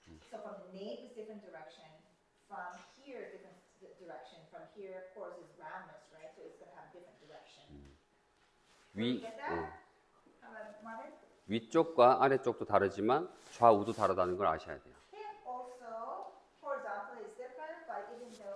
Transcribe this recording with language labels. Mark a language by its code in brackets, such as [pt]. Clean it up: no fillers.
[en] So from the nape is different direction, from here different direction, from here of course is roundness, right? So it's gonna have different direction. Get that? Marvin? [ko] 위쪽과 아래쪽도 다르지만 좌우도 다르다는 걸 아셔야 돼요. [en] And also horizontal is different, but even